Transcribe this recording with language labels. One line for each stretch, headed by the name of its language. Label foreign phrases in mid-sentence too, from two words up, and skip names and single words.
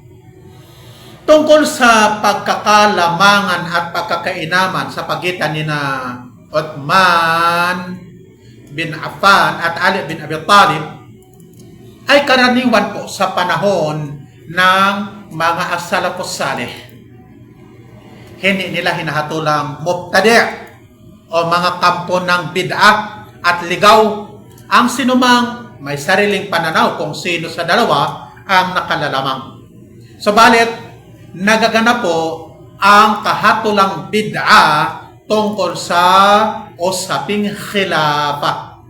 Filipino: Tungkol sa pagkakalamangan at pagkakainaman sa pagitan ni na Uthman bin Affan at Ali bin Abi Talib ay karaniwan po sa panahon ng mga
Arabic: السلف الصالح.
Filipino: Hindi nila hinahatulang mubtadi' o mga kampo ng bid'ah at ligaw ang sinumang may sariling pananaw kung sino sa dalawa ang nakalalamang. Subalit, nagaganap po ang kahatulang bid'ah tungkol sa usaping khilafa.